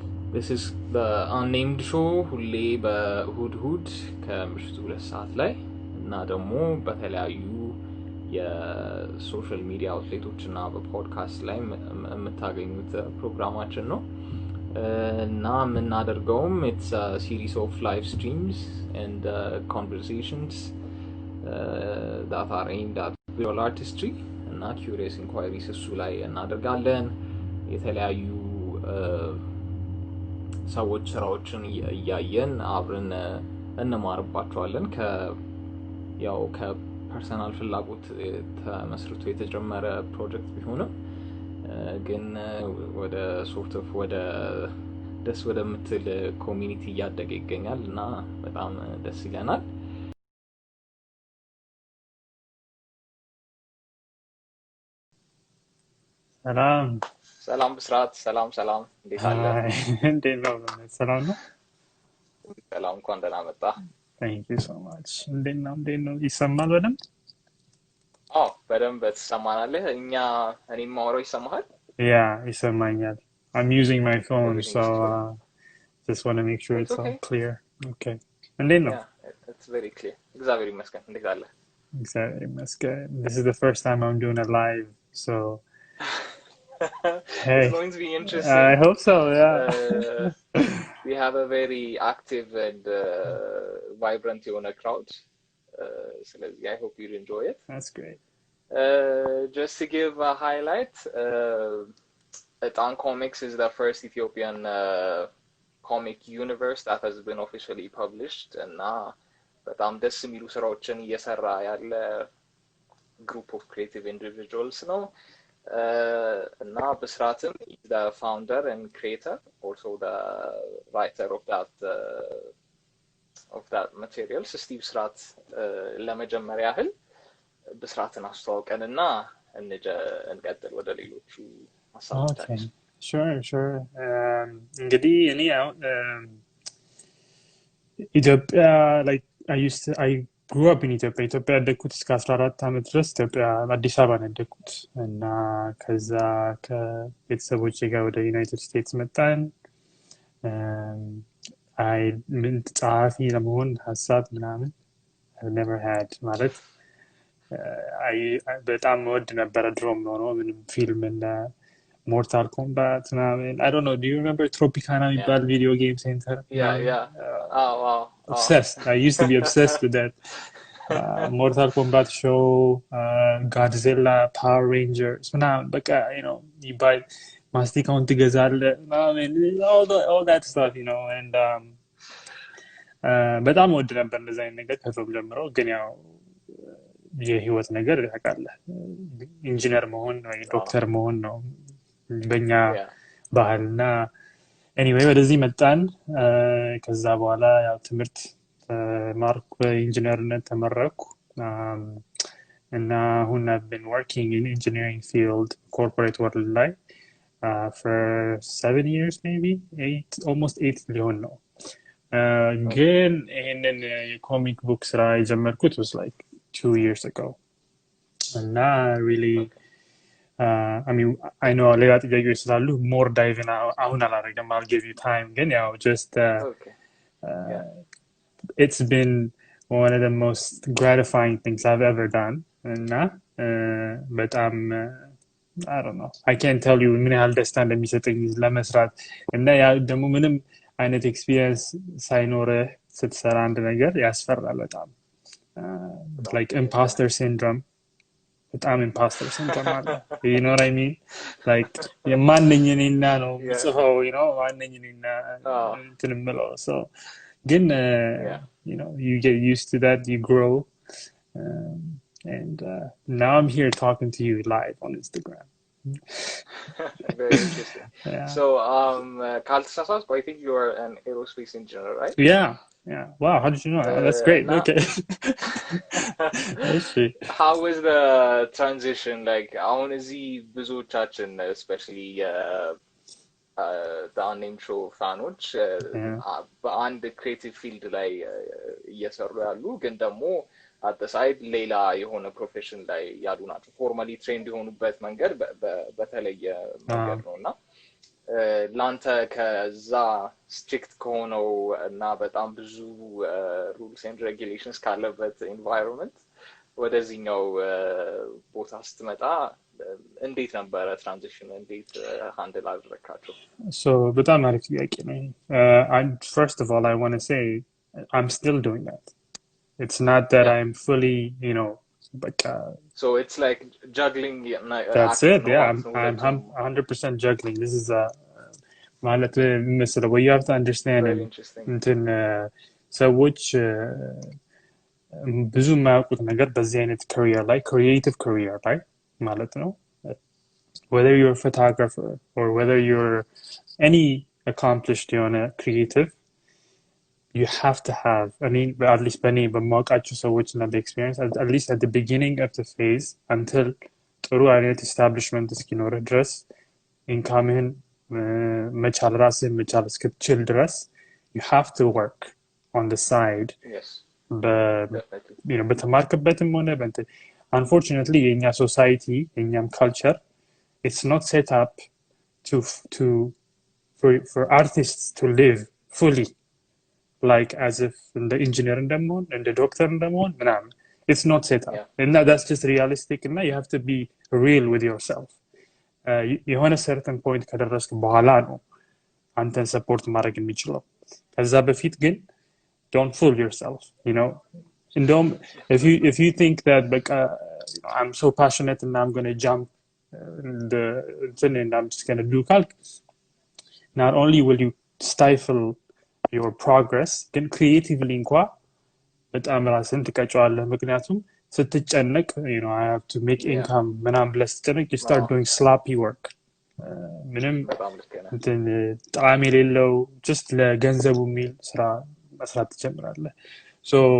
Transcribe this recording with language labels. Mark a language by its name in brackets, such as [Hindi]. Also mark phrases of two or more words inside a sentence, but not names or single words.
[English] This is the Unnamed show [Amharic] ሁሌ በእሁድ ከምሽቱ 2 ሰዓት ላይ እና ደግሞ በተለያዩ [English] social media outlets [Amharic] እና በፖድካስት ላይ የምታገኙት ፕሮግራማችን ነው እና የምናደርገውም [English] it's a series of live streams and conversations that are aimed at visual artistry [Amharic] እና [English] curious inquiries [Amharic] እሱ ላይ እናደርጋለን የተለያዩ ሰዎች ስራዎችን እያየን አብረን እንማርባቸዋለን ከፐርሰናል ፍላጎት ተመስርቶ የተጀመረ ፕሮጀክት ቢሆንም ግን ወደ [English] sort of [Amharic] ወደ ደስ ወደምትል ኮሚኒቲ እያደገ ይገኛል እና በጣም ደስ ይለናል። ሰላም ብስራት ሰላም እንዴት አለ? እንዴት ነው? ሰላም ነው። ሰላም እንኳን ደህና መጣ። [English] Thank you so much. [Amharic] እንዴት ነው? ይሰማል በደንብ? አዎ በደንብ ትሰማናለህ? እኔም ማውራው ይሰማሃል? Yeah, ይሰማኛል. [English] I'm using my phone so just want to make sure it's all clear. [Amharic] Okay. እንዴት ነው? [English] Yeah, it's very clear. [Amharic] እግዚአብሔር ይመስገን። እንዴት አለ? እግዚአብሔር ይመስገን. [English] This is the first time I'm doing it live, so hey, it's going to be interesting. I hope so, yeah. We have a very active and vibrant crowd. So I hope you enjoy it. That's great. Just to give a highlight, Etan Comics is the first Ethiopian comic universe that has been officially published. [Amharic] And በጣም ደስ የሚሉ ስራዎችን እየሰራ ያለ [English] group of creative individuals [Amharic] ነው. [English] እና Beseratም is the founder and creator, also the writer of that material. [Amharic] Steve Beserat ለመጀመሪያ ያህል Beseraትን አስተዋውቀንና እንቀጥል ወደ ሌሎቹ ሀሳቦች። [English] Sure. [Amharic] እንግዲህ እኔ ኢትዮጵያ [English] like I grew up in Ethiopia. [Amharic] ኢትዮጵያ ያደግኩት እስከ 14 ዓመት ድረስ ኢትዮጵያ አዲስ አበባ ነው ያደግኩት እና ከዛ ከቤተሰቦቼ ጋር ወደ ዩናይትድ ስቴትስ መጣን። ምን ጸሐፊ ለመሆን ሀሳብ ምናምን [English] I've never had [Amharic] ማለት በጣም ወድ ነበር ድሮም ሆኖ ምንም ፊልም እና Mortal Kombat ምናምን [English] I don't know, do you remember Tropicana [Amharic] የሚባል [English] video game center? Yeah. Oh wow. Obsessed. I used to be obsessed with that. Mortal Kombat show, Godzilla, Power Rangers, በቃ you buy [Amharic] ማስቲካውን ትገዛለህ [English] all that stuff, and [Amharic] በጣም ወድ ነበር እንደዛ አይነት ነገር ከድሮም ጀምሮ። ግን ያው የህይወት ነገር ታውቃለህ ኢንጂነር መሆን ወይ ዶክተር መሆን ነው በእኛ ባህልና anyway ወደዚህ መጣን። ከዛ በኋላ ያው ትምህርት ማርክ በኢንጂነርነት ተመረኩ [English] እና አሁን I've been working in engineering field corporate world ላይ for 7 years, maybe 8, almost 8 [Amharic] ሊሆን ነው። ግን ይሄንን የኮሚክ ቡክ ስራ የጀመርኩት [English] was like 2 years ago and really I mean I know [Amharic] ሌላ ጥያቄዎች ስላሉ [English] more dive in [Amharic] አሁን አላደርግም. [English] I'll give you time. [Amharic] ግን ያው [English] just it's been one of the most gratifying things I've ever done [Amharic] እና በጣም [English] I don't know, I can't tell you [Amharic] ምን ያህል ደስታ እንደሚሰጠኝ ለመስራት እና ያ ደግሞ ምንም አይነት ኤክስፒሪየንስ ሳይኖርህ ስትሰራ አንድ ነገር ያስፈራል በጣም [English] like imposter syndrome በጣም imposter syndrome አለ you know what I mean like [Amharic] የማንኝ እኔና ነው ጽፈው ማንኝ እኔና እንትን የምለው [English] so ግን you get used to that, you grow, and now I'm here talking to you live on Instagram. Very interesting. Yeah. So Kaltasas, I think you are an aerospace engineer, right? Yeah. Wow, how did you know? That's great. Okay. How was the transition like? [Amharic] Honestly, ብዙዎቻችን [English] especially the Unnamed show fanoች [Amharic] በአንድ [English] creative field [Amharic] ላይ እየሰሩ ያሉ ግን ደግሞ [English] at the side [Amharic] ሌላ የሆነ ፕሮፌሽን ላይ ያሉ ናቸው [English] formally trained [Amharic] የሆኑበት መንገድ በተለየ መንገድ ነውና ላንተ ከዛ ስትሪክት ከሆነው እና በጣም ብዙ [English] rules and regulations [Amharic] ካለበት ኢንቫይሮንመንት ወደዚህኛው ቦታ ስትመጣ እንዴት ነበረ ትራንዚሽኑ? እንዴት ሃንድል አደረካቸው? በጣም አሪፍ ጥያቄ ነው። [English] First of all, I want to say I'm still doing that. It's not that I'm fully, so it's like juggling. That's it. Yeah, I'm 100% juggling. This is [Amharic] ማለት መሰለህ ወይ [English] you have to understand [Amharic] እንትን ሰዎች ብዙ የማያውቁት ነገር በዚህ አይነት career ላይ [English] creative career [Amharic] ላይ ማለት ነው [English] whether you're a photographer or whether you're any accomplished የሆነ creative you have to have, at least [Amharic] በእኔ በማውቃቸው ሰዎች እና በኤክስፒሪየንስ [English] at least at the beginning of the phase until [Amharic] ጥሩ አይነት establishment እስኪኖርህ ድረስ ኢንካምህን መቻል ራስህን መቻል እስክትችል ድረስ [English] you have to work on the side. Yes. [Amharic] በተማርክበትም ሆነ [English] unfortunately የኛ society የኛም culture it's not set up for artists to live fully like as if the engineer [Amharic] እንደመሆን እንደ ዶክተር እንደመሆን ምናምን [English] it's not set up. Yeah. And that's just realistic and you have to be real with yourself. [Amharic] የሆነ [English] certain point [Amharic] ከደረስክ በኋላ ነው አንተን ሰፖርት ማድረግ የሚችለው ከዛ በፊት ግን [English] don't fool yourself, [Amharic] እንደውም if [English] you think that I'm so passionate and I'm going to jump and I'm just going to do calc, not only will you stifle your progress ግን creatively [Amharic] እንኳን በጣም ራስን ትቀጫዋለህ ምክንያቱም ስትጨነቅ [English] I have to make income [Amharic] ምናምን ብለህ ስትጨነቅ [English] you start doing sloppy work [Amharic] ምንም ጣዕም የሌለው [English] just [Amharic] ለገንዘቡ የሚል ስራ መስራት ትጀምራለህ [English] so